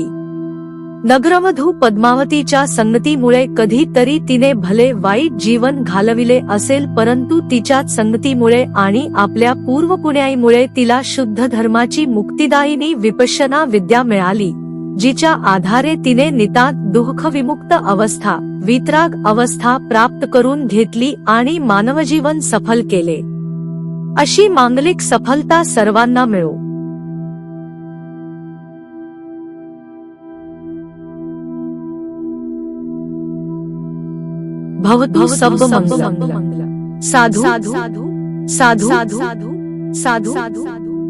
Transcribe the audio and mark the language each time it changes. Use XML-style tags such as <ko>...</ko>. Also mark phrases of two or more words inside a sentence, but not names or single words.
<mr>नगरवधू पद्मावतीच्या संगतीमुळे कधीतरी तिने भले वाईट जीवन घालविले असेल, परंतु तिच्याच संगतीमुळे आणि आपल्या पूर्वपुण्याईमुळे तिला शुद्ध धर्माची मुक्तिदायिनी विपश्यना विद्या मिळाली, जिच्या आधारे तिने नितांत दुःखविमुक्त अवस्था, वितराग अवस्था प्राप्त करून घेतली आणि मानवजीवन सफल केले. अशी मांगलिक सफलता सर्वांना मिळो.</mr> <sa>भवतु सर्वमंगलम्.</sa> <pi>साधु साधु साधु साधु साधु साधु.</pi>